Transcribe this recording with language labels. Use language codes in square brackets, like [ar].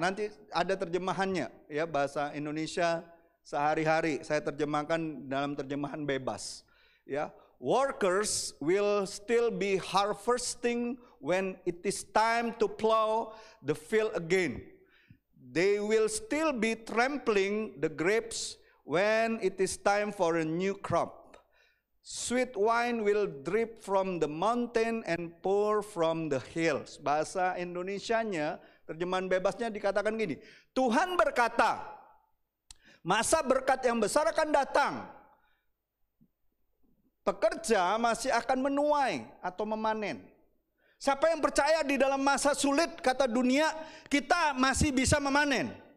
[id] Nanti ada terjemahannya, ya, bahasa Indonesia sehari-hari. Saya terjemahkan dalam terjemahan bebas. [en] Ya, workers will still be harvesting when it is time to plow the field again. They will still be trampling the grapes when it is time for a new crop. Sweet wine will drip from the mountain and pour from the hills. [id] Bahasa Indonesianya, terjemahan bebasnya dikatakan gini. Tuhan berkata, masa berkat yang besar akan datang. Pekerja masih akan menuai atau memanen. Siapa yang percaya di dalam masa sulit, kata dunia, kita masih bisa memanen.